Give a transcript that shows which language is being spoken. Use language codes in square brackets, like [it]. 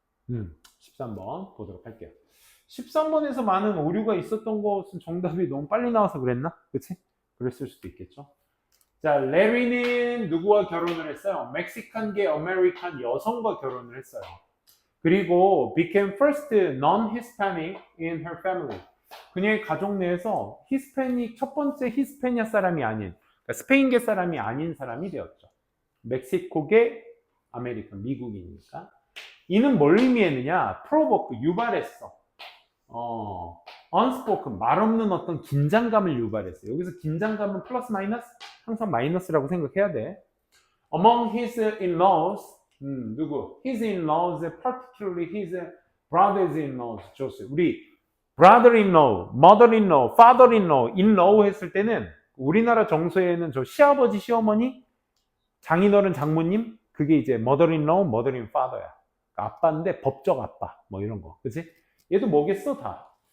[ko] 음, 13번 보도록 할게요. 13번에서 많은 오류가 있었던 것은 정답이 너무 빨리 나와서 그랬나? 그치? 그랬을 수도 있겠죠. 자, 레리는 누구와 결혼을 했어요? 멕시칸계 아메리칸 여성과 결혼을 했어요. [en] 그리고 became first non-Hispanic in her family. [ko] 그녀의 가족 내에서 히스패닉, 첫 번째 히스패니아 사람이 아닌, 그러니까 스페인계 사람이 아닌 사람이 되었죠. 멕시코계 아메리칸, 미국이니까. 이는 뭘 의미했느냐? 프로보크, 유발했어. [en] unspoken, [ko] 말 없는 어떤 긴장감을 유발했어요. 여기서 긴장감은 플러스 마이너스? 항상 마이너스라고 생각해야 돼. [en] Among his in-laws, [ko] 누구? [en] His in-laws, particularly his brothers-in-laws, 조스. [ko] 우리 brother-in-law, mother-in-law, father-in-law, in-law 했을 때는 우리나라 정서에는 저 시아버지, 시어머니, 장인어른, 장모님, 그게 이제 mother-in-law, mother-in-father야. 아빠인데 법적 아빠, 뭐 이런 거, 그치? 얘도 뭐겠어, 다.